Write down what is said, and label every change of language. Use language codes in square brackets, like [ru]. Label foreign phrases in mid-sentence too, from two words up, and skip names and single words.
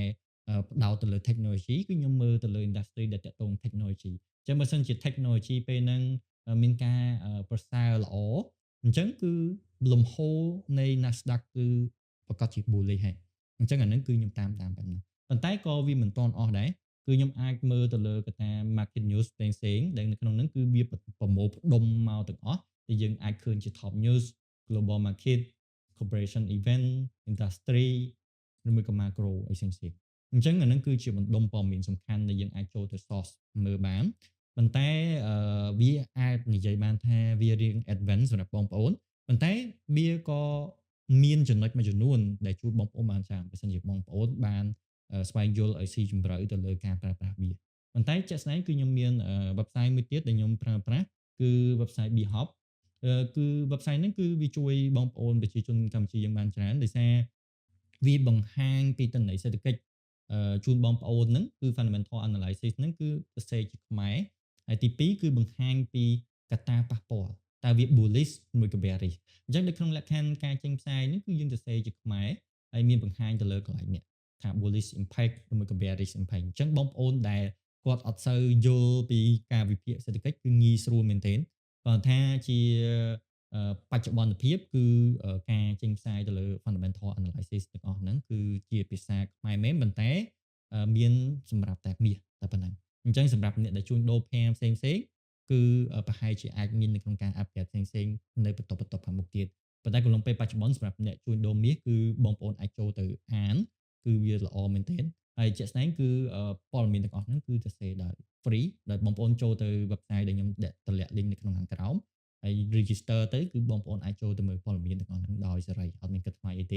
[km] ផ្ដោតទៅលើ technology គឺខ្ញុំមើលទៅលើ industry ដែលតាក់ទង technology អញ្ចឹងបើសិនជា technology ពេលហ្នឹងមានការប្រសើរល្អអញ្ចឹង គឺលំហូរនៃ Nasdaq គឺប្រកាសជា bullish ហើយអញ្ចឹងអាហ្នឹងគឺខ្ញុំតាមបែបហ្នឹងប៉ុន្តែក៏វាមិនទាន់អស់ដែរគឺខ្ញុំអាចមើលទៅលើកត្តា [en] market news [km] ផ្សេងៗដែលនៅក្នុងហ្នឹងគឺវាប្រមូលផ្ដុំមកទាំងអស់ដែលយើងអាចឃើញជា [en] top news global market corporation event industry [km] ឬមួយក៏ macro អីផ្សេងៗអញ្ចឹងអាហ្នឹងគឺជាបណ្ដុំព័ត៌មានសំខាន់ដែលយើងអាចចូលទៅ source មើលបានប៉ុន្តែវាអាច និយាយបានថាវារៀង advance សម្រាប់បងប្អូនប៉ុន្តែវាក៏មានចំណុចមួយចំនួនដែលជួយបងប្អូនបានច្រើនបើសិនជាបងប្អូនបានស្វែង យល់ឲ្យស៊ីជម្រៅទៅលើការប្រើប្រាស់វាប៉ុន្តែជាក់ស្ដែងគឺខ្ញុំមាន website មួយទៀតដែលខ្ញុំប្រើប្រាស់គឺ website Bhop គឺ website ហ្នឹងគឺវាជួយបងប្អូនប្រជាជនកម្ពុជាយើងបានច្រើនដោយសារវាបង្ហាញពីទិន្នន័យសេដ្ឋកិច្ចជូនបងប្អូនហ្នឹងគឺ [en] fundamental analysis [km] ហ្នឹងគឺសរសេរជាខ្មែរហើយទី2គឺបង្ហាញពីកត្តាប៉ះពាល់តើវា bullish មួយក៏ bearish អញ្ចឹងនៅក្នុងលក្ខខណ្ឌការចេញផ្សាយនេះគឺយើងសរសេរជាខ្មែរ ហើយមានបង្ហាញទៅលើកន្លែងនេះថា [en] bullish impact [km] ឬមួយក៏ [en] bearish impact [km] អញ្ចឹងបងប្អូនដែលគាត់អត់សូវយល់ពីការវិភាគសេដ្ឋកិច្ចគឺងាយស្រួលមែនទែនគាត់ថាជាបច្ចុប្បន្នភាពគឺការចេញផ្សាយទៅលើ [en] fundamental analysis [km] ទាំងអស់ហ្នឹងគឺជាភាសាខ្មែរមែនប៉ុន្តែមានសម្រាប់តែមាសតែប៉ុណ្ណឹងអញ្ចឹងសម្រាប់អ្នកដែលជួញដូរ pair ផ្សេងៗគឺប្រហែលជាអាចមាននៅក្នុងការ upgrade ផ្សេងៗនៅបន្តខាងមុខ ទៀតប៉ុន្តែកំឡុងពេលបច្ចុប្បន្នសម្រាប់អ្នកជួញដូរមាសគឺបងប្អូនអាចចូលទៅអានគឺវាល្អមែនទែនហើយជាក់ស្ដែងគឺព័ត៌មានទាំងអស់ហ្នឹងគឺសរសេរដោយ free ដោយបងប្អូនចូលទៅ website ដែលខ្ញុំតម្លាក់ link នៅក្នុងខាងក្រោមហើយ register ទៅគឺបងប្អូនអាចចូលទៅមើលព័ត៌មានទាំងអស់ហ្នឹងដោយសេរីអត់មានគិតថ្លៃអីទេ